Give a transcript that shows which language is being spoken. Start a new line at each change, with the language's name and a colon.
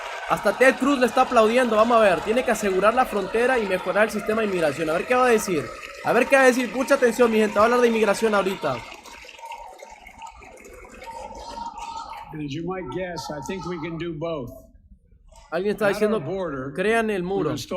Spanish: Hasta Ted Cruz le está aplaudiendo. Vamos a ver, tiene que asegurar la frontera y mejorar el sistema de inmigración. A ver qué va a decir. A ver qué va a decir. Mucha atención, mi gente. Va a hablar de inmigración ahorita.
English: And as you might guess, I think we can do both.
Spanish: Alguien está diciendo, crean el muro.